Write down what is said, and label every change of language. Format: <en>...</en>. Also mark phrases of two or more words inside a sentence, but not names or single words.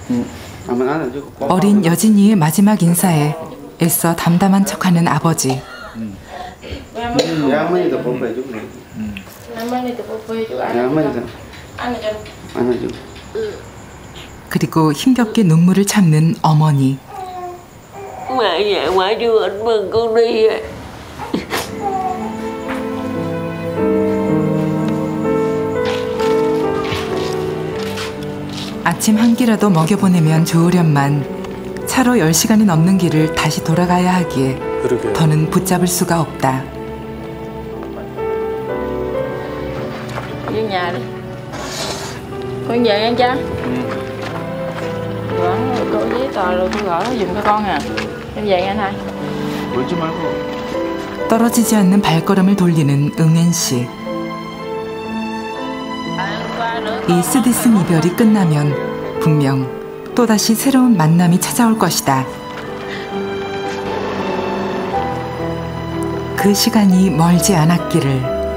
<ko>어린 여진이의 마지막 인사에 애써 담담한 척하는 아버지. 할머니도 뽀뽀해주고 네, 할머니도 안아줘. 안아줘. 그리고 힘겹게 눈물을 참는 어머니.</ko> <vi>Mẹ ngoại chưa anh mừng con đi.</vi> <ko>아침 한 끼라도 먹여보내면 좋으련만 차로 10시간이 넘는 길을 다시 돌아가야 하기에 그러게요. 더는 붙잡을 수가 없다.</ko> <vi>Vô nhà đi. Con về nha cha. Có giấy tờ rồi tôi gửi nó giùm cho con à. Em về nha thầy.</vi> <ko>울지 말고. 떨어지지 않는 발걸음을 돌리는 응엔 씨. 이 쓰디쓴 이별이 끝나면 분명 또다시 새로운 만남이 찾아올 것이다. 그 시간이 멀지 않았기를.</ko>